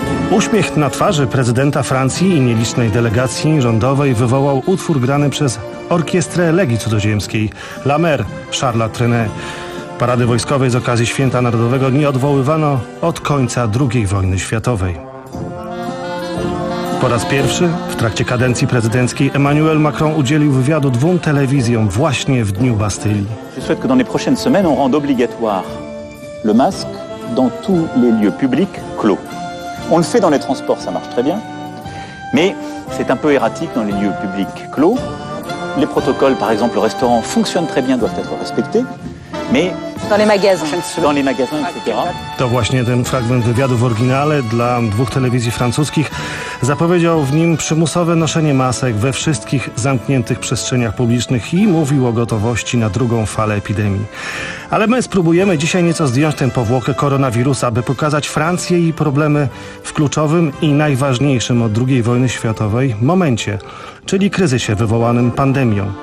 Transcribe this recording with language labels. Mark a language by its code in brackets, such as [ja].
[pl] Uśmiech na twarzy prezydenta Francji i nielicznej delegacji rządowej wywołał utwór grany przez orkiestrę Legii Cudzoziemskiej, La Mer, Charles Trenet. Parady wojskowej z okazji Święta Narodowego nie odwoływano od końca II wojny światowej. Po raz pierwszy w trakcie kadencji prezydenckiej Emmanuel Macron udzielił wywiadu dwóm telewizjom właśnie w Dniu Bastylii. [fr] Je souhaite que dans les prochaines semaines on rende obligatoire le masque dans tous les lieux publics clos. On le fait dans les transports, ça marche très bien, mais c'est un peu erratique dans les lieux publics clos. Les protocoles, par exemple, le restaurant fonctionne très bien, doivent être respectés. [pl] To właśnie ten fragment wywiadu w oryginale dla dwóch telewizji francuskich. Zapowiedział w nim przymusowe noszenie masek we wszystkich zamkniętych przestrzeniach publicznych i mówił o gotowości na drugą falę epidemii. Ale my spróbujemy dzisiaj nieco zdjąć tę powłokę koronawirusa, by pokazać Francję i problemy w kluczowym i najważniejszym od II wojny światowej momencie, czyli kryzysie wywołanym pandemią.